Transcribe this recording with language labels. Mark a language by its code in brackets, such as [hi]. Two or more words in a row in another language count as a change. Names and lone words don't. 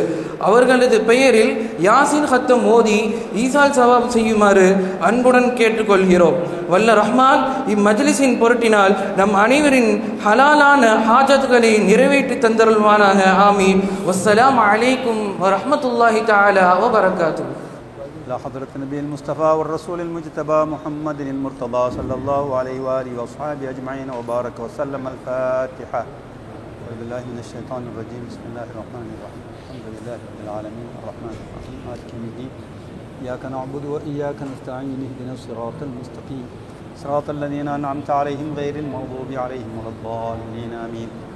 [ta] அவர்களது பெயரில் யாசின் ஹத்தம் ஓதி [ar] إيصال ثواب [ta] செய்யுமாறு அன்புடன் கேட்டுக்கொள்கிறோம். வல்ல ரஹ்மான் இம்மஜ்லிஸின் பொருட்டினால் நம் அனைவரின் ஹலாலான ஹாஜத்துகளை நிறைவேற்றி தந்தருள்வானாக. ஆமீன். [ar] والسلام عليكم ورحمة الله تعالى وبركاته. إلى حضرة النبي المصطفى والرسول المجتبى محمد المرتضى صلى الله عليه وآله وأصحابه أجمعين وبارك وسلم. الفاتحة. أعوذ بالله من الشيطان الرجيم. بسم الله الرحمن الرحيم. الحمد لله رب العالمين الرحمن الرحيم مالك يوم الدين إياك نعبد وإياك نستعين اهدنا الصراط المستقيم صراط الذين أنعمت عليهم غير المغضوب عليهم ولا الضالين آمين.